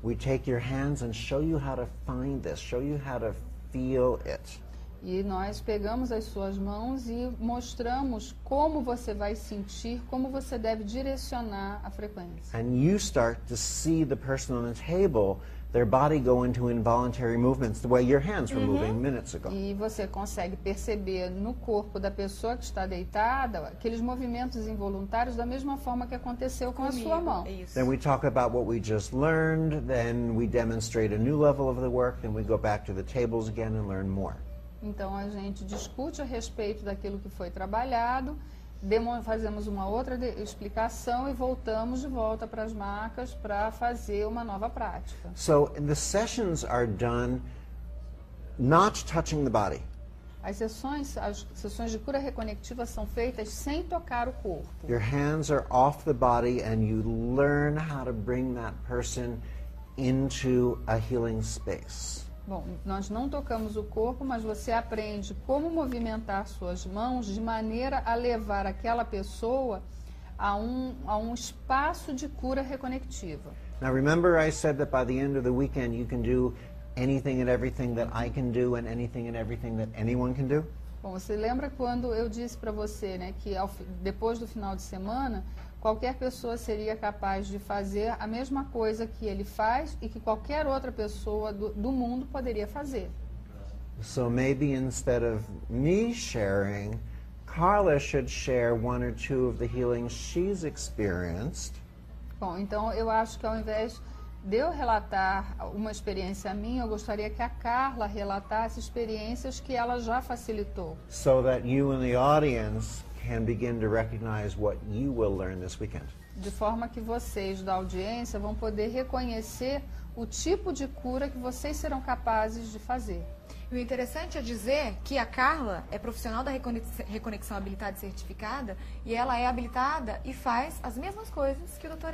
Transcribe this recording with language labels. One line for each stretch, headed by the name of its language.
English: We take your hands and show you how to find this, show you how to feel it.
Portuguese: E nós pegamos as suas mãos e mostramos como você vai sentir, como você deve direcionar a frequência.
English: And you start to see the person on the table, their body go into involuntary movements the way your hands were moving minutes ago.
Portuguese: E você consegue perceber no corpo da pessoa que está deitada aqueles movimentos involuntários da mesma forma que aconteceu com a sua mão. Isso.
English: Then we talk about what we just learned, then we demonstrate a new level of the work, then we go back to the tables again and learn more.
Portuguese: Então a gente discute a respeito daquilo que foi trabalhado, fazemos uma outra explicação e voltamos de volta para as macas para fazer uma nova prática.
English: So the sessions are done not touching the body.
Portuguese: As sessões de cura reconectiva são feitas sem tocar o corpo.
English: Your hands are off the body and you learn how to bring that person into a healing space.
Portuguese: Bom, nós não tocamos o corpo, mas você aprende como movimentar suas mãos de maneira a levar aquela pessoa a um espaço de cura reconectiva.
English: Now remember I said that by the end of the weekend you can do anything and everything that I can do and anything and everything that anyone can do?
Portuguese: Bom, você lembra quando eu disse para você, né, que depois do final de semana, qualquer pessoa seria capaz de fazer a mesma coisa que ele faz e que qualquer outra pessoa do mundo poderia fazer.
English: So maybe instead of me sharing, Carla should share one or two of the healings she's experienced.
Portuguese: Bom, então eu acho que ao invés de eu relatar uma experiência minha, eu gostaria que a Carla relatasse experiências que ela já facilitou.
English: So that you in the audience can begin to recognize what you will learn this weekend.
Portuguese: De forma que vocês da audiência vão poder reconhecer o tipo de cura que vocês serão capazes de fazer. E o interessante é dizer que a Carla é profissional da reconexão habilitada e certificada e ela é habilitada e faz as mesmas coisas que o Dr.